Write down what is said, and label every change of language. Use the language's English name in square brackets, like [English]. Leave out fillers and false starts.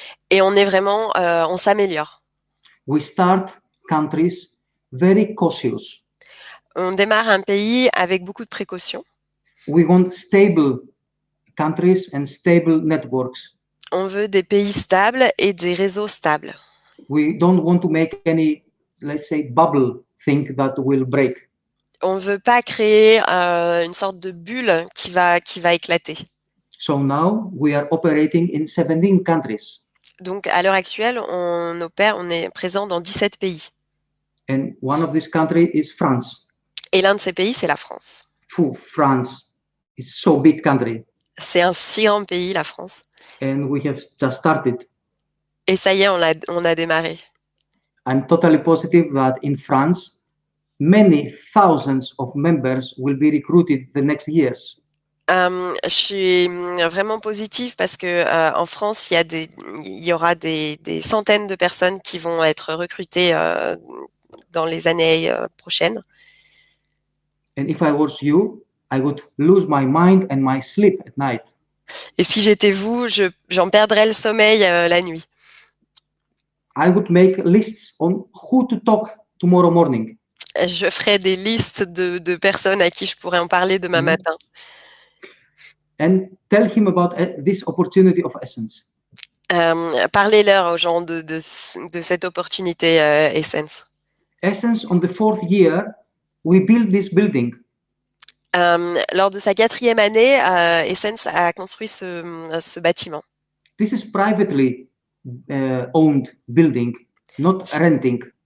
[French] Et on est vraiment, on s'améliore. [English] We start countries very cautious. [French] On démarre un pays avec beaucoup de précautions. [English] We want stable countries and stable networks. [French] On veut des pays stables et des réseaux stables. [English] We don't want to make any, let's say, bubble thing that will break. [French] On ne veut pas créer une sorte de bulle qui va éclater. [English] So now we are operating in 17 countries. [French] Donc à l'heure actuelle, on est présent dans 17 pays. [English] And one of these countries is France. [French] Et l'un de ces pays, c'est la France. [English] France is so big country. [French] C'est un si grand pays, la France. [English] And we have just started. [French] Et ça y est, on a démarré. [English] I'm totally positive that in France, many thousands of members will be recruited the next years. [French] Je suis vraiment positive parce que en France, il y aura des centaines de personnes qui vont être recrutées dans les années prochaines. [English] And if I was you, I would lose my mind and my sleep at night. [French] Et si j'étais vous, j'en perdrais le sommeil la nuit. [English] I would make lists on who to talk tomorrow morning. [French] Je ferais des listes de personnes à qui je pourrais en parler demain matin. [English] And tell him about this opportunity of Essence. [French] Parlez-leur aux gens de cette opportunité Essence. [English] Essence, on the 4th year, we built this building. [French] Lors de sa 4e année, Essence a construit ce bâtiment. [English] This is privately owned building, not renting.